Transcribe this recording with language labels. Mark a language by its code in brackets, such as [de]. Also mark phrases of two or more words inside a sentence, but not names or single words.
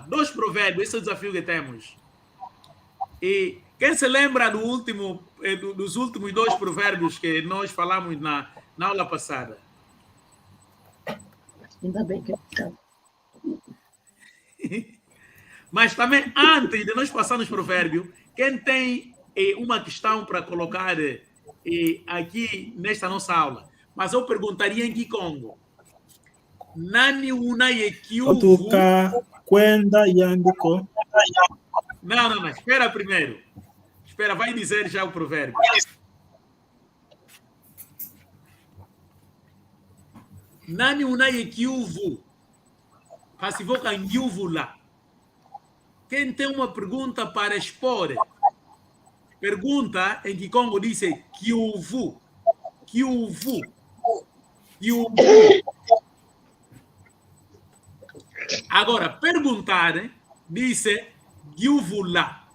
[pt] 2 provérbios, esse é o desafio que temos. E quem se lembra dos últimos 2 provérbios que nós falamos na aula passada? Ainda bem que está. Mas também, antes de nós passarmos os provérbios, quem tem uma questão para colocar aqui nesta nossa aula? Mas eu perguntaria em Kikongo. [kg] Nani una yekiuvu? Otuka kwenda yandiko. [pt] Não. Espera primeiro. Espera, vai dizer já o provérbio. [kg] Nani una yekiuvu? Passivoka ngiuvu lá. [pt] Quem tem uma pergunta para expor? Pergunta em Kikongo diz kiuvu. [kg] Kiuvu. Kiuvu. [pt] Agora, perguntar diz giuvula.